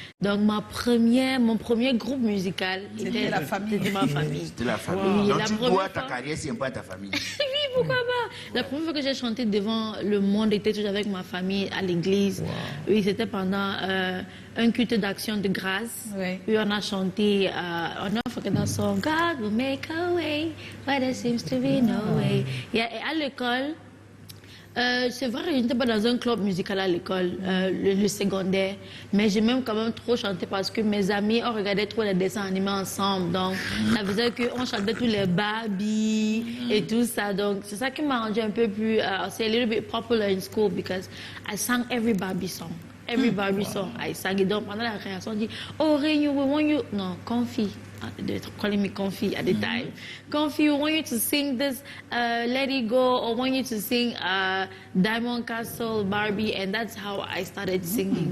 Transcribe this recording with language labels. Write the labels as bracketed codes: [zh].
[fr] Donc mon premier groupe musical c'était la famille. C'était ma famille. C'était la famille. Donc tu dois ta carrière, c'est un peu à ta famille. Oui, pourquoi pas? La première fois que j'ai chanté devant le monde était toujours avec ma famille à l'église. Oui, c'était pendant un culte d'action de grâce. Oui, on a chanté on a fait un song [en] God will make a way where there seems to be no way. [fr] Et à l'école, c'est vrai, je n'étais pas dans un club musical à l'école, le secondaire, mais j'ai même quand même trop chanté parce que mes amis, on regardait trop les dessins animés ensemble, donc ça faisait qu'on chantait tous les Barbie et tout ça, donc c'est ça qui m'a rendu un peu plus, c'est [en] a little bit popular in school because I sang every Barbie song. Every Barbie song, I sang it. [fr] Donc pendant la réaction, on dit, oh, [en] Renew, we want you, [fr] non, [en] Confi. They're calling me Confi at the time. Confi, we want you to sing this Let It Go, or want you to sing Diamond Castle, Barbie, and that's how I started singing.